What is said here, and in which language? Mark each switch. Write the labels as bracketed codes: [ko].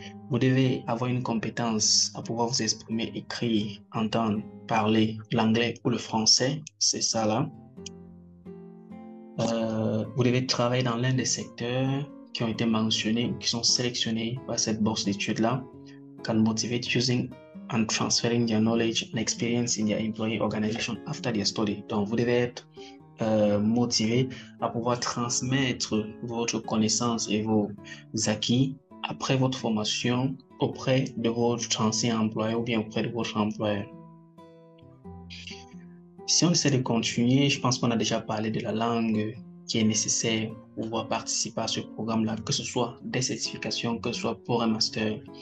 [fr] Vous devez avoir une compétence à pouvoir vous exprimer, écrire, entendre, parler l'anglais ou le français. C'est ça là. Vous devez travailler dans l'un des secteurs qui ont été mentionnés ou qui sont sélectionnés par cette bourse d'études-là. [en] Can motivate using and transferring their knowledge and experience in their employee organization after their study. [fr] Donc, vous devez être motivé à pouvoir transmettre votre connaissance et vos acquis après votre formation auprès de votre ancien employeur ou bien auprès de votre employeur. Si on essaie de continuer, je pense qu'on a déjà parlé de la langue qui est nécessaire pour pouvoir participer à ce programme-là, que ce soit des certifications, que ce soit pour un master.